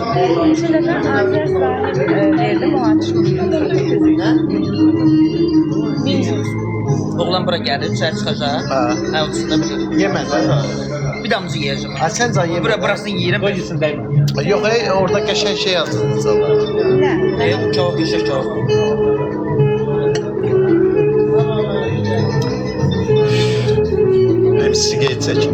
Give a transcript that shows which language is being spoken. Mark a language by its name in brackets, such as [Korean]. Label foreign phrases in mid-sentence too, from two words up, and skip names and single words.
[Turkish] Geçen defa Aziz Zahir verdim, o açmıştı. Minimum. [Azerbaijani] Oğlan bura gəlir, içəri çıxacaq. Ha. Hə, uçunda bilir. Yemədən ha. Bir damcı yeyəcəm. Ha sən can yemə. Burasını yeyirəm. Yox, orada qəşəng şey yazılır. Ne? Yox, kebab yeşək kebab. Benim sigaret çəkim.